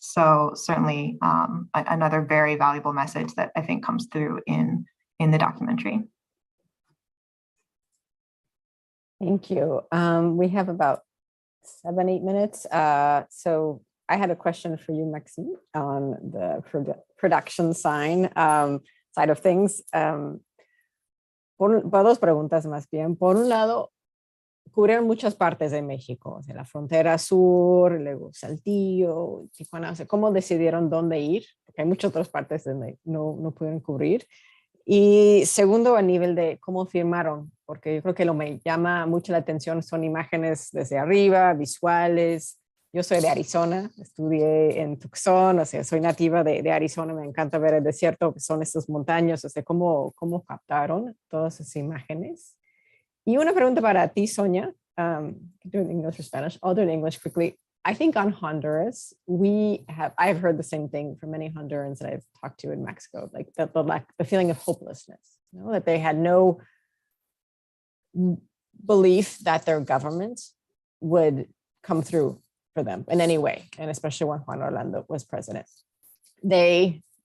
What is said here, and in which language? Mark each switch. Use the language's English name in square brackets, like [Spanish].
[English] So certainly another very valuable message that I think comes through in the documentary. Thank you. We have about 7-8 minutes. So I had a question for you, Maxime, on the production side of things. [Spanish] Por dos preguntas más bien. Por un lado, cubren muchas partes de México, o sea, la frontera sur, luego Saltillo, Tijuana. O sea, ¿cómo decidieron dónde ir? Porque hay muchas otras partes donde no pudieron cubrir. Y segundo, a nivel de cómo filmaron, porque yo creo que lo me llama mucho la atención son imágenes desde arriba, visuales. Yo soy de Arizona, estudié en Tucson, o sea, soy nativa de Arizona, me encanta ver el desierto, que son estas montañas, o sea, cómo captaron todas esas imágenes. Y una pregunta para ti, [English] Sonia, do it in English or Spanish, I'll do it in English quickly. I think on Honduras, I've heard the same thing from many Hondurans that I've talked to in Mexico, like the feeling of hopelessness, that they had no belief that their government would come through for them in any way, and especially when Juan Orlando was president. They